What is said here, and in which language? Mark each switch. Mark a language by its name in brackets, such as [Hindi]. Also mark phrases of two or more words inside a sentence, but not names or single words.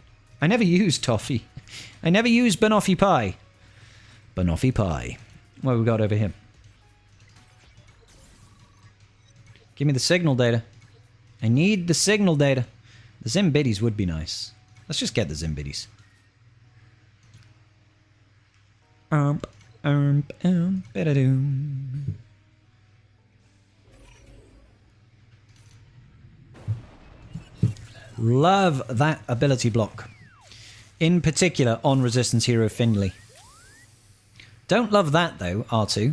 [English] I never used Toffee. I never used Banoffee Pie. Banoffee Pie. What have we got over here? Give me the signal data. I need the signal data. The Zimbiddies would be nice. Let's just get the Zimbiddies. Ba-da-doom. Love that ability block. In particular on Resistance Hero Findlay. Don't love that though, R2.